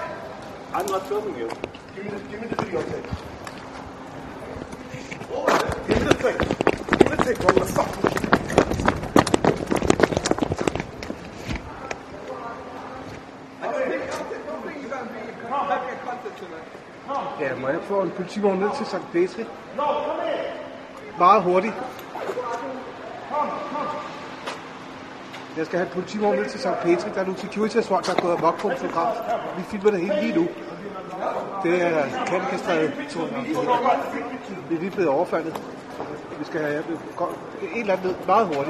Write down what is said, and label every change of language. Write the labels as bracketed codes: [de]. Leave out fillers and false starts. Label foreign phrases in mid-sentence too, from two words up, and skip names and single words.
[en] I'm not filming you. Give me the videotape. Give me the tape. Give me the tape. I'm gonna fucking shoot. I don't think you're gonna be back in contact tonight. [da] Ja, må jeg få en politivogn ned til St. Petri? [en] No, come here. [da] Meget hurtigt. Jeg skal have en politivogn ned til St. Petri. Der er nogle security-folk, der er gået amok på en fotograf. Vi filmer det hele lige nu. Det er Kanikastræde. Vi er lige blevet overfaldet. Vi skal have en eller anden ned meget hurtigt.